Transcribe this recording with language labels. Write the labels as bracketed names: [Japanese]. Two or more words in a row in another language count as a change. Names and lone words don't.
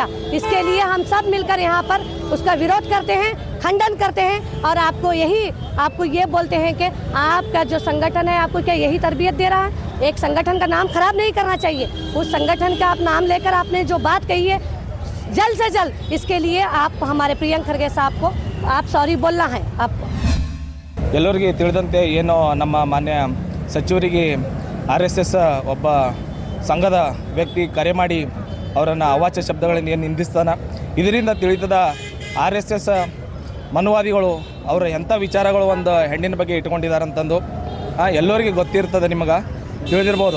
[Hindi] इसके लिए हम सब मिलकर यहाँ पर उसका विरोध करते हैं, खंडन करते हैं और आपको ये बोलते हैं कि आपका जो संगठन है आपको क्या यही तरबियत दे रहा है? एक संगठन का नाम खराब नहीं करना चाहिए। उस संगठन का आप नाम लेकर आपने जो बात कही है, जल्द से जल्द इसके लिए आप हमारे प्रियंक खरगे साहब को आप सॉरी बोलना है आपको। [Kannada] ಎಲ್ಲರಿಗೆ ತಿಳಿದಂತೆ ಏನು ನಮ್ಮ ಮಾನ್ಯ ಸಚಿವರಿಗೆ RSS ಒಬ್ಬ ಸಂಘದ ವ್ಯಕ್ತಿ ಕರೆ ಮಾಡಿ ಅವರನ್ನು ಅವಾಚ್ಯ ಶಬ್ದಗಳನ್ನು ಏನು ನಿಂದಿಸ್ತಾನೆ, ಇದರಿಂದ ತಿಳಿತದ RSS ಮನುವಾದಿಗಳು ಅವರ ಎಂಥ ವಿಚಾರಗಳು ಒಂದು ಹೆಣ್ಣಿನ ಬಗ್ಗೆ ಇಟ್ಕೊಂಡಿದ್ದಾರೆ ಅಂತಂದು ಎಲ್ಲರಿಗೆ ಗೊತ್ತಿರ್ತದೆ, ನಿಮಗೆ ತಿಳಿದಿರ್ಬೋದು.